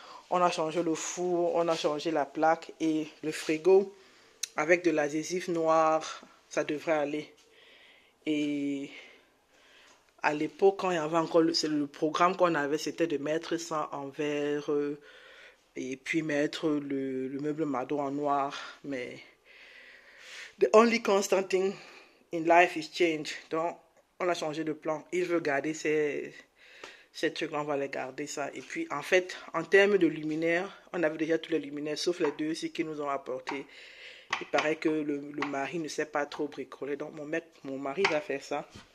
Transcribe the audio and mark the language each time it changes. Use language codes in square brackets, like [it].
[fr] On a changé le four, on a changé la plaque et le frigo avec de l'adhésif noir. Ça devrait aller. Et à l'époque, quand il y avait encore le programme qu'on avait, c'était de mettre ça en verre et puis mettre le meuble Mado en noir. [en] Mais the only constant thing in life is change. [fr] Donc, on a changé de plan. Il veut garder ces trucs-là, on va les garder ça. Et puis, en fait, en termes de luminaires, on avait déjà tous les luminaires, sauf les 2 ici qui nous ont apporté. Il paraît que le mari ne sait pas trop bricoler. Donc, mon mari va faire ça.